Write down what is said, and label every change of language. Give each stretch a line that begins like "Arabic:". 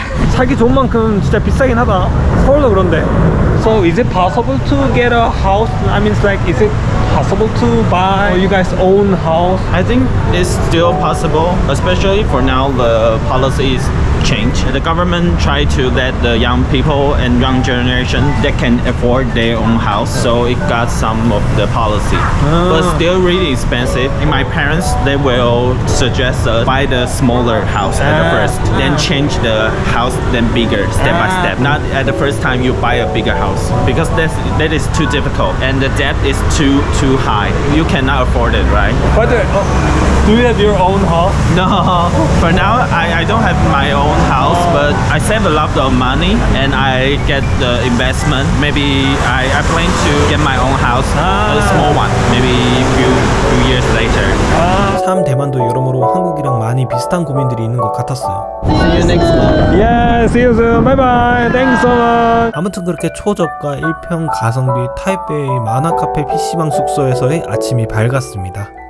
Korean: 살기 좋은 만큼 진짜 비싸긴 하다. 서울도 그런데.
English: So is it possible to get a house? I mean, it's like, is it possible to buy? Or you guys own house? I think it's still possible, especially for now. The policy is changed. The government try to let the young people and young generation that can afford their own house. So it got some of the policy, but still really expensive. And my parents, they will suggest us buy the smaller house at the first, then change the house, then bigger, step by step. Not at the first time you buy a bigger house because that is too difficult and the debt is too high. You cannot afford it, right? But do you have your own house? No, for now I don't have my own house, but I save a lot of money and I get the investment. Maybe I plan to get my own house, a small one, maybe few years later.
Korean: 참 대만도 여러모로 한국이랑 많이 비슷한 고민들이 있는 것 같았어요.
English: See you next month. Yeah, see you soon. Bye bye. Thanks so much.
Korean: 아무튼 그렇게 초저가 1평 가성비 타이베이 만화카페 PC방 숙소에서의 아침이 밝았습니다.